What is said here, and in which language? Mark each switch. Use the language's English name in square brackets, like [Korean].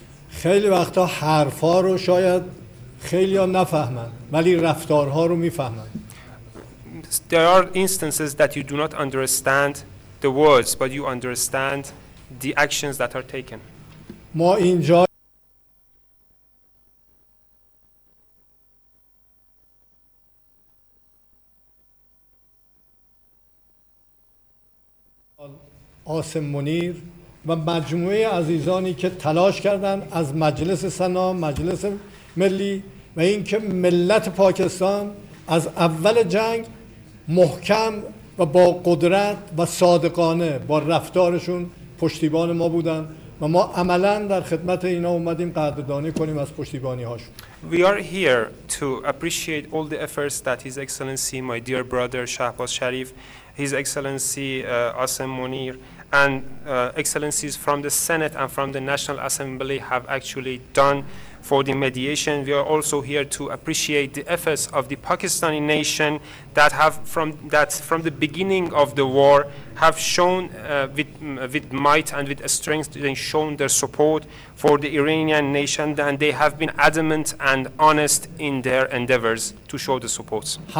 [Persian] خیلی وقتا حرفا رو شاید خیلی ها نفهمن ولی رفتارها رو میفهمن. [English] There are instances that you do not understand the words but you understand the actions that are taken. [Persian] ما اینجا آسم منیر و مجموعه عزیزانی که تلاش کردند از مجلس سنا، مجلس ملی و اینکه ملت پاکستان از اول جنگ محکم و با قدرت و صادقانه با رفتارشون پشتیبان ما بودند و ما عملا در خدمت اینا اومدیم قدردانی کنیم از پشتیبانی هاشون. [English] We are here to appreciate all the efforts that His Excellency my dear brother Shahbaz Sharif, His Excellency Asim Munir and excellencies from the Senate and from the National Assembly have actually done for the mediation. We are also here to appreciate the efforts of the Pakistani nation that have from the beginning of the war have shown with might and with strength and shown their support for the Iranian nation, and they have been adamant and honest in their endeavors to show the support.